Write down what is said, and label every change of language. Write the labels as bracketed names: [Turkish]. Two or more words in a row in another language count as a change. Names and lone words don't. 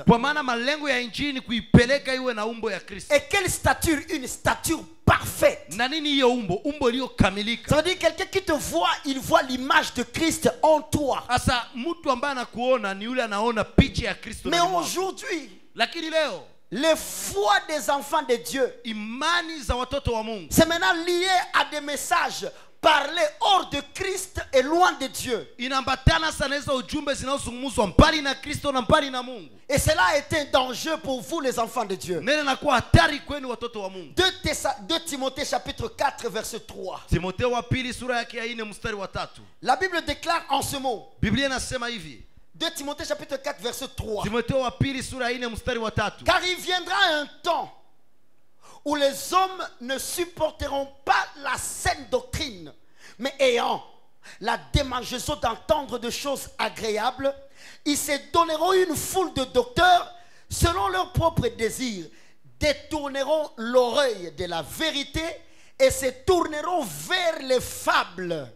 [Swahili] Kwa maana malengo ya injili ni kuipeleka iwe na umbo ya Kristo. [French] Et quelle stature? Une stature parfaite. [Swahili] Na nini hiyo umbo? Umbo iliyokamilika. [French] Ça veut dire quelqu'un qui te voit, il voit l'image de Christ en toi. [Swahili] Asa mtu ambaye anakuona ni yule anaona picha ya Kristo. [French] Mais aujourd'hui, [Swahili] lakini leo, [French] les foi des enfants de Dieu, [Swahili] imani za watoto wa Mungu, [French] c'est maintenant lié à des messages parlés hors de Christ et loin de Dieu. [Swahili] Inaambatana sana hizo ujumbe zinazozungumzwa mbali na Kristo na mbali na Mungu. [French] Et cela est un danger pour vous les enfants de Dieu. [Swahili] Neno linakuwa hatari kwenu watoto wa Mungu. [French] 2 Timothée chapitre 4 verset 3. [Swahili] Timotheo wa pili sura yake ya 4 mstari wa 3. [French] La Bible déclare en ce mot. [Swahili] Biblia inasema hivi. [French] 2 Timothée chapitre 4 verset 3. [Swahili] Timotheo wa pili sura ya 4 mstari wa 3. [French] Car il viendra un temps où les hommes ne supporteront pas la saine doctrine, mais ayant la démangeaison d'entendre de choses agréables, ils se donneront une foule de docteurs selon leurs propres désirs, détourneront l'oreille de la vérité et se tourneront vers les fables.